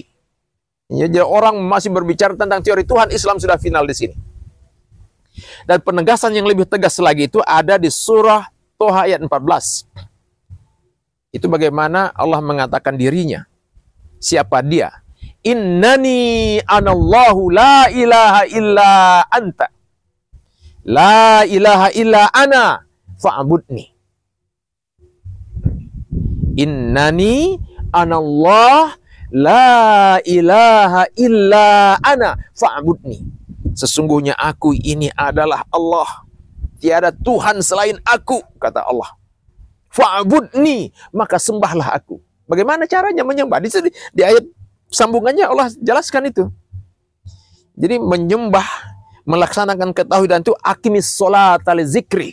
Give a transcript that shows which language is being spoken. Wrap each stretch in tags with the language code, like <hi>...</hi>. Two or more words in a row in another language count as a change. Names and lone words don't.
<id>Ya, jadi orang masih berbicara tentang teori Tuhan, Islam sudah final di sini. Dan penegasan yang lebih tegas lagi itu ada di surah Toha ayat 14. Itu bagaimana Allah mengatakan dirinya. Siapa dia?</id> <ar>إنني أنا الله لا إله إلا أنت. لا إله إلا أنا فاعبدني. إنني أنا الله لا إله إلا أنا فاعبدني.</ar> <id>Sesungguhnya aku ini adalah Allah. Tiada Tuhan selain aku, kata Allah. Fa'budni, maka sembahlah aku. Bagaimana caranya menyembah? Di ayat sambungannya Allah jelaskan itu. Jadi menyembah, melaksanakan ketauhidan itu</id> <ar>أقم الصلاة لذكري.</ar>